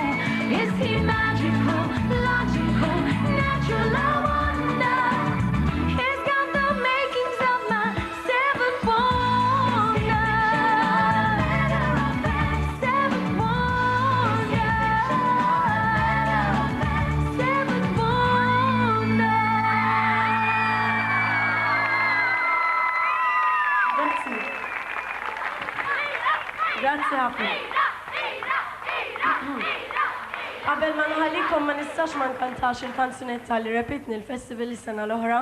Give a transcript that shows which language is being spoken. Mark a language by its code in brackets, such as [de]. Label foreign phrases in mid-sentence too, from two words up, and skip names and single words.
[en] Is he magical, logical, natural, I wonder. He's got the makings of my seventh wonder. Seventh wonder. Seventh wonder. [mt] Grazzi ħafna. Qabel ma nħallikom ma nistax ma nkantax il-kanzunetta li repitni l-festival is-sena l-oħra.